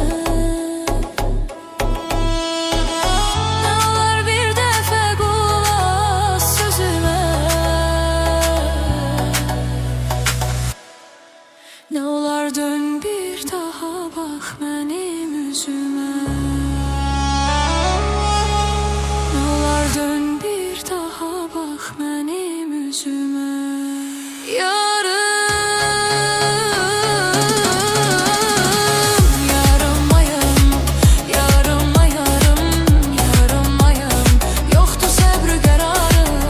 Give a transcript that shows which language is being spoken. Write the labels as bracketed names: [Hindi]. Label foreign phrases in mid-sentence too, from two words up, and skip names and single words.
[Azerbaijani] Ne olar bir dəfə qulaq sözüme, ne olar dön bir daha bax mənim üzüme. [Turkish] Dön bir daha bak benim yüzüme. Yarıma yarım, yarıma yarım, yarıma yarım, yoktu sabrı kararım.